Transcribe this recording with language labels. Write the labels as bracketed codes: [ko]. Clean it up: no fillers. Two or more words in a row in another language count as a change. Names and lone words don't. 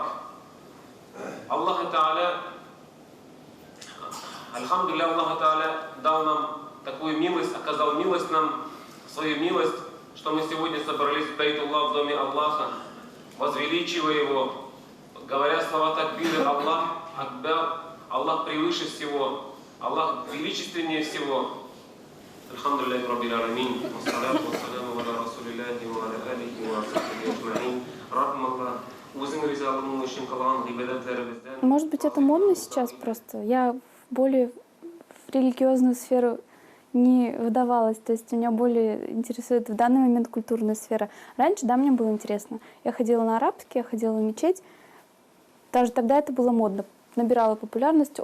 [ar] الله تعالى, الحمد لله, الله تعالى [ru] дал нам такую милость, оказал милость нам, свою милость, что мы сегодня собрались в Бейтуллах, в доме Аллаха, возвеличивая его, говоря слова такбиры: [ar] الله أكبر, [ru] Аллах превыше всего, Аллах величественнее всего. [ar] الحمد لله رب العالمين، والصلاة والسلام على رسول الله وعلى آله وصحبه أجمعين. [kk] Раббим Аллах, өзің ризалығың үшін қылған ғибадаттарымыздан. [ru] Может быть, это модно сейчас просто. Я более в религиозную сферу не выдавалась. То есть меня более интересует в данный момент культурная сфера. Раньше, да, мне было интересно. Я ходила на арабский, я ходила в мечеть. Даже тогда это было модно. Набирало популярность.